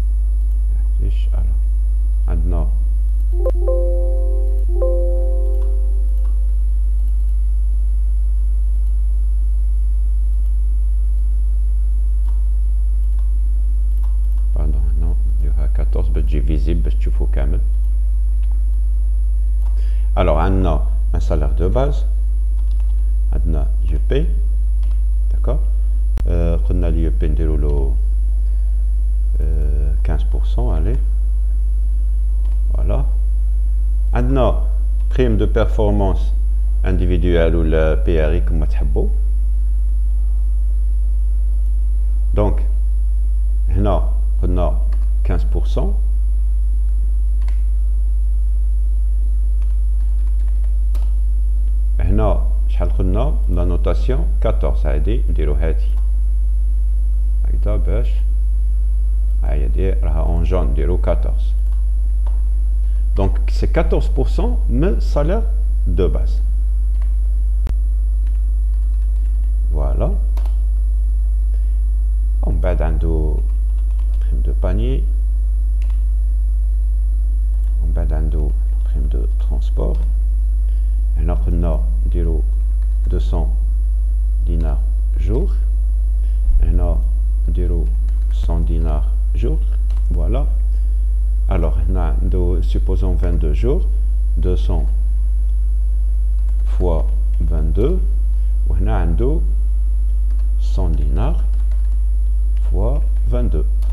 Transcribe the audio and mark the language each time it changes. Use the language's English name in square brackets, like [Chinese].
[Arabic] Alors عندنا pardon non نديروها 14 باش تجي فيزيبل باش تشوفو كامل. [French] Alors عندنا un salaire de base عندنا UP. D'accord. [Arabic] قلنا لي UP نديرو له 15%, allez. [French] Voilà. Maintenant, prime de performance individuelle ou le PRI comme tu. Donc, on a 15%. [Arabic] هنا شحال قلنا la notation 14 هادي نديرو هادي هكذا باش هادي راها en jaune نديرو 14. [French] Donc c'est 14% [Arabic] من [French] salaire de base. Voilà. On [Arabic] بعد عنده [French] prime de panier. On [Arabic] بعد عنده [French] prime de transport. [Arabic] هنا قلنا نديرو 200 دينار jour. هنا نديرو 100 دينار jour. [French] Voilà. Alors, supposons 22 jours, 200 fois 22, on a 100 dinars fois 22.